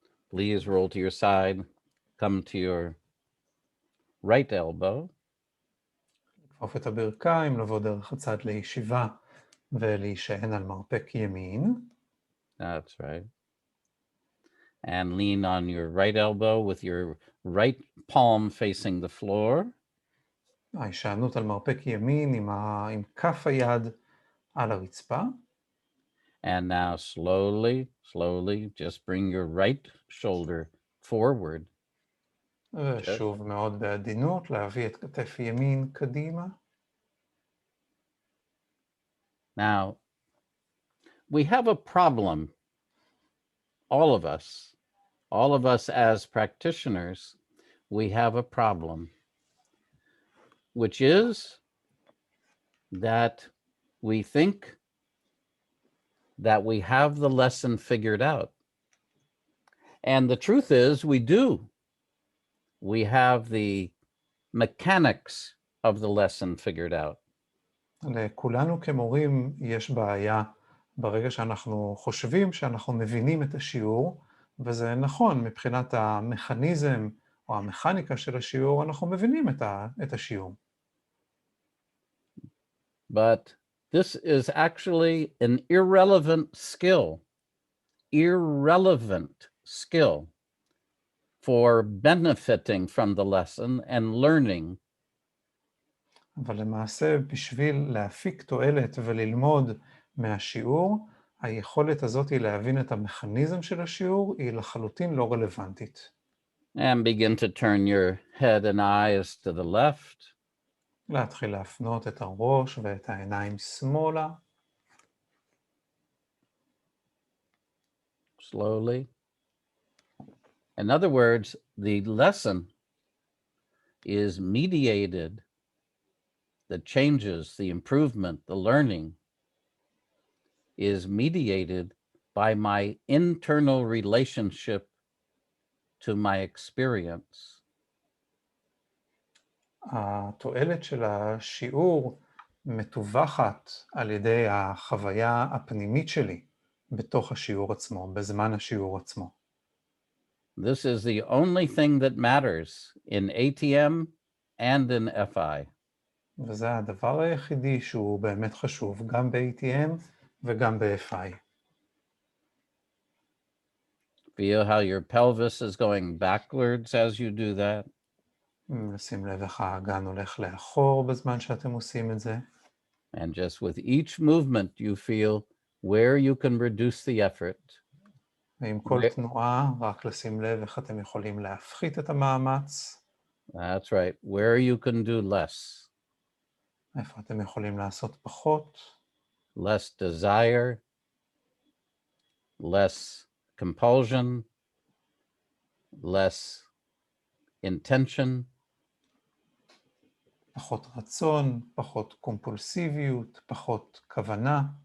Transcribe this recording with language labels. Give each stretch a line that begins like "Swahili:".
English: Please roll to your side. Come to your right elbow.
Hebrew: לכפוף את הברכיים, לבוא דרך הצד לישיבה ולהישען על מרפק ימין.
English: That's right. And lean on your right elbow with your right palm facing the floor.
Hebrew: ההישענות על מרפק ימין עם כף היד על הרצפה.
English: And now slowly, just bring your right shoulder forward.
Hebrew: ושוב מאוד בעדינות, להביא את כתף ימין קדימה.
English: Now, we have a problem, all of us as practitioners, we have a problem, which is that we think that we have the lesson figured out. And the truth is we do. We have the mechanics of the lesson figured out.
Hebrew: לכולנו כמורים יש בעיה ברגע שאנחנו חושבים שאנחנו מבינים את השיעור, וזה נכון, מבחינת המכניזם או המכניקה של השיעור, אנחנו מבינים את השיעור.
English: But this is actually an irrelevant skill for benefiting from the lesson and learning.
Hebrew: אבל למעשה, בשביל להפיק תועלת וללמוד מהשיעור, היכולת הזאת היא להבין את המכניזם של השיעור, היא לחלוטין לא רלוונטית.
English: And begin to turn your head and eyes to the left.
Hebrew: להתחיל להפנות את הראש ואת העיניים שמאלה.
English: Slowly. In other words, the lesson is mediated, the changes, the improvement, the learning is mediated by my internal relationship to my experience.
Hebrew: התועלת של השיעור מתווכת על ידי החוויה הפנימית שלי בתוך השיעור עצמו, בזמן השיעור עצמו.
English: This is the only thing that matters in ATM and in FI.
Hebrew: וזה הדבר היחידי שהוא באמת חשוב, גם ב-ATM וגם ב-FI.
English: Feel how your pelvis is going backwards as you do that.
Hebrew: נשים לב איך האגן הולך לאחור בזמן שאתם עושים את זה.
English: And just with each movement you feel where you can reduce the effort.
Hebrew: ועם כל תנועה, רק לשים לב איך אתם יכולים להפחית את המאמץ.
English: That's right, where you can do less.
Hebrew: איפה אתם יכולים לעשות פחות.
English: Less desire, less compulsion, less intention.
Hebrew: פחות רצון, פחות קומפולסיביות, פחות כוונה.